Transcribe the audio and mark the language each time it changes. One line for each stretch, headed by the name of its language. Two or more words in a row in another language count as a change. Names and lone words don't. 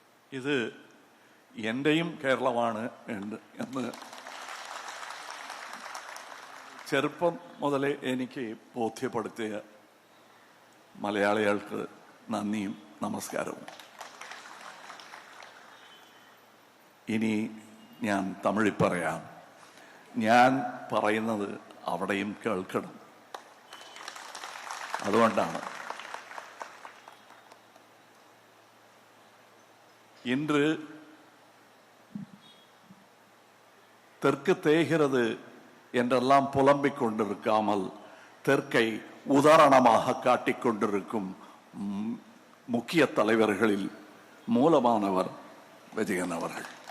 Malayalam: ഇത് എൻ്റെയും കേരളമാണ് എന്ന് ചെറുപ്പം മുതലേ എനിക്ക് ബോധ്യപ്പെടുത്തിയ മലയാളികൾക്ക് നന്ദിയും നമസ്കാരവും. ഇനി ഞാൻ തമിഴിൽ പറയാം. ഞാൻ പറയുന്നത് അവിടെയും കേൾക്കണം.
Tamil: അതുകൊണ്ടാണ് இன்று தெற்கு தேய்கிறது என்றெல்லாம் புலம்பிக் கொண்டிருக்காமல் தெற்கை உதாரணமாக காட்டிக் கொண்டிருக்கும் முக்கிய தலைவர்களில் மூலமானவர் விஜயன் அவர்கள்.